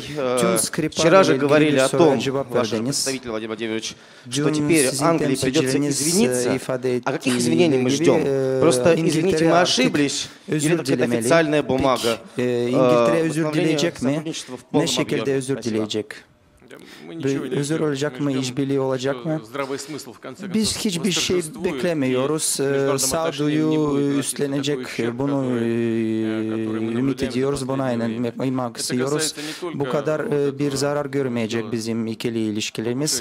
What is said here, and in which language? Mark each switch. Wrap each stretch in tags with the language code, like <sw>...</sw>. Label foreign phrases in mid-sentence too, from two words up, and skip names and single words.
<ru>Вчера же говорили о том, ваш представитель Владимир Владимирович, что теперь Англии придется извиниться. А каких извинений мы ждем? Просто, извините, мы ошиблись, или какая-то официальная бумага восстановления сотрудничества в полном объеме?</ru> <tr>Özür olacak mı, işbirliği olacak mı? Biz hiçbir şey beklemiyoruz. Sağduyu üstlenecek, bunu ümit ediyoruz, buna inanmak istiyoruz. Bu kadar bir zarar görmeyecek bizim ikili ilişkilerimiz.</tr>